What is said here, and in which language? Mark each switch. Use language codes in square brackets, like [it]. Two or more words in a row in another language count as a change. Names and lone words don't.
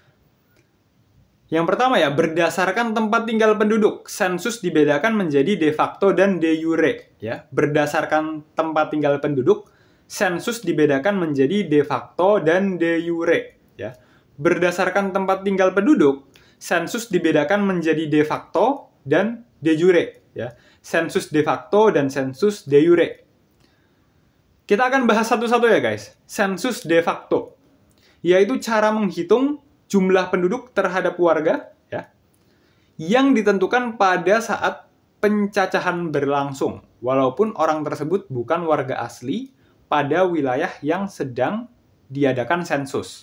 [id] Yang pertama ya, berdasarkan tempat tinggal penduduk, sensus dibedakan menjadi [la] de facto [id] dan [la] de jure. [id] Ya, berdasarkan tempat tinggal penduduk, sensus dibedakan menjadi [la] de facto [id] dan [la] de jure. [id] Ya, berdasarkan tempat tinggal penduduk, sensus dibedakan menjadi [la] de facto [id] dan [la] de jure. [id] Ya, sensus [la] de facto [id] dan sensus [la] de jure. [id] Kita akan bahas satu-satu ya guys. Sensus [la] de facto, [id] yaitu cara menghitung jumlah penduduk terhadap warga ya, yang ditentukan pada saat pencacahan berlangsung, walaupun orang tersebut bukan warga asli pada wilayah yang sedang diadakan sensus.